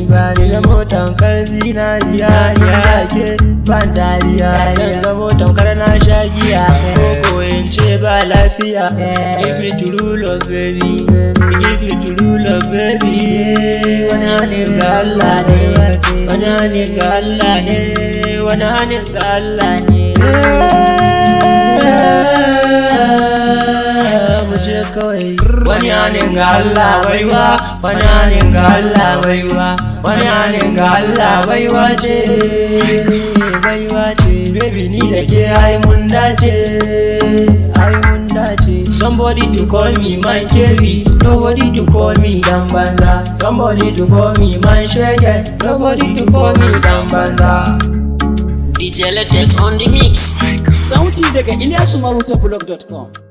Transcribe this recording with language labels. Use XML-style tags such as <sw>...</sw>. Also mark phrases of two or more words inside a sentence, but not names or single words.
<ha>Ni zamo tamkar zinariya, ya ke ban dariya. Zan zamo tamkar na sha giya, ko in ce ba lafiya.</ha> <en>Give me true love baby, give me true love baby.</en> <ha>Wani hannun ga Allah ne, wani hannun ga Allah ne, wani hannun ga Allah ne. Wani anin ga Allah baiwa, wani anin ga Allah baiwa, wani anin ga Allah baiwa ce. Baby ni da ke ai mun dace.</ha> <en>Somebody to call me man kebi, nobody to call me</en> <ha>dan banza.</ha> <en>Somebody to call me man shege, nobody to call me</en> <ha>dan banza.</ha> <en>DJ latest on the mix.</en> <ha>Sauti daga ilyasumarutabulog.com.</ha>